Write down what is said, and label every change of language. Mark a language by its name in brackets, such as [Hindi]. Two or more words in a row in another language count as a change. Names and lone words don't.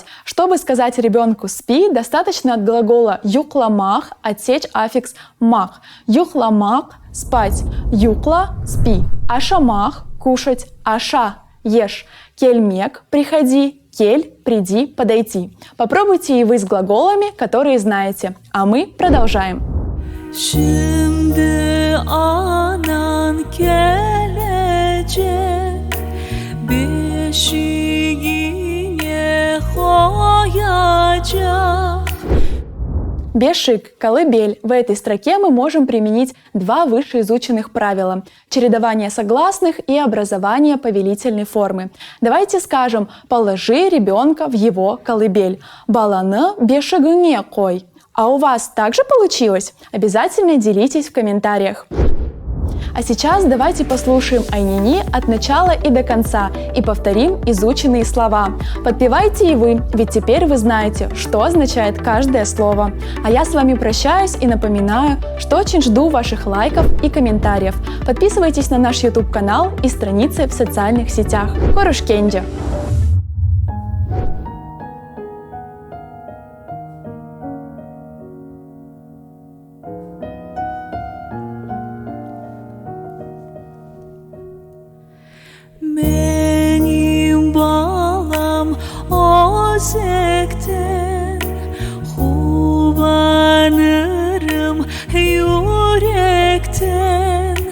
[Russian] Чтобы сказать ребенку «спи», достаточно от глагола юкламах отсечь аффикс мах. Юхламак – спать, юкла – спи, ашамах – кушать, аша – ешь, кельмек – приходи, кель – приди, подойти. Попробуйте и вы с глаголами, которые знаете. А мы продолжаем. [Crimean Tatar] Şimdi anan gelecek, beşiğine koyacak. [Russian] Бешик, колыбель. В этой строке мы можем применить два вышеизученных правила – чередование согласных и образование повелительной формы. Давайте скажем «положи ребенка в его колыбель». [Crimean Tatar] «Баланы бешигыне кой». [Russian] А у вас также получилось? Обязательно делитесь в комментариях. А сейчас давайте послушаем айнини от начала и до конца и повторим изученные слова. Подпевайте и вы, ведь теперь вы знаете, что означает каждое слово. А я с вами прощаюсь и напоминаю, что очень жду ваших лайков и комментариев. Подписывайтесь на наш YouTube-канал и страницы в социальных сетях. Корушкенджи! [Crimean Tatar] Benim balam özekten, kullanırım yürekten.